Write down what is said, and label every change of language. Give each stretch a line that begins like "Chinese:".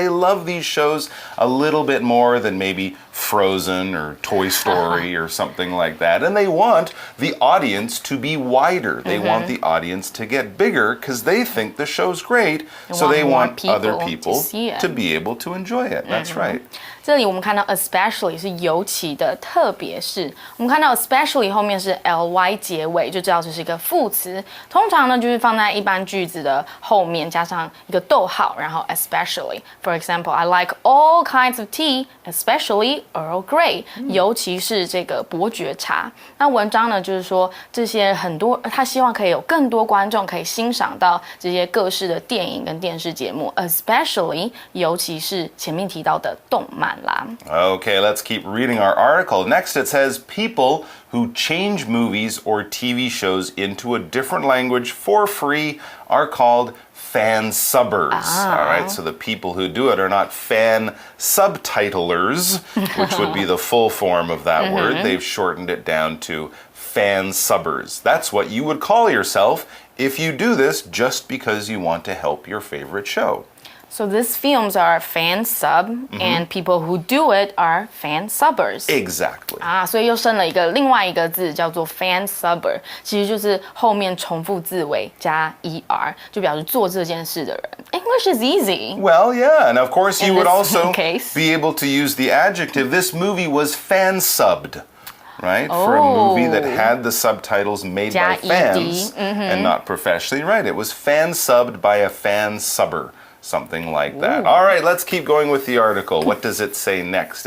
English: They love these shows a little bit more than maybe Frozen or Toy Story or something like that. And they want the audience to be wider. They want the audience to get bigger because they think the show's great. So they want other people to be able to enjoy it. That's right.
Chinese: 这里我们看到 especially 是尤其的，特别是我们看到 especially 后面是 ly 结尾，就知道这是一个副词。通常呢就是放在一般句子的后面加上一个逗号，然后 especially.
English: For example, I like all kinds of tea, especially Earl Grey.
Chinese: 尤其是这个伯爵茶。那文章呢就是说这些很多，他希望可以有更多观众可以欣赏到这些各式的电影跟电视节目 ，especially 尤其是前面提到的动漫。
English: Okay, let's keep reading our article. Next it says, people who change movies or TV shows into a different language for free are called fan subbers. All right, so the people who do it are not fan subtitlers, which would be the full form of that word. They've shortened it down to fan subbers. That's what you would call yourself if you do this just because you want to help your favorite show. So these films are fan sub, and people who do it are fan subbers. Exactly.
Chinese: 所以又生了另外一个字叫做 fan subber， 其实就是后面重复字尾加 er， 就表示做这件事的人。
English: English is easy. Well, yeah, and of course you would also case. be able to use the adjective. This movie was fan subbed. Right? For a movie that had the subtitles made by fans and not professionally. Right, it was fan subbed by a fan subber. something like that. All right, let's keep going with the article. What does it say next?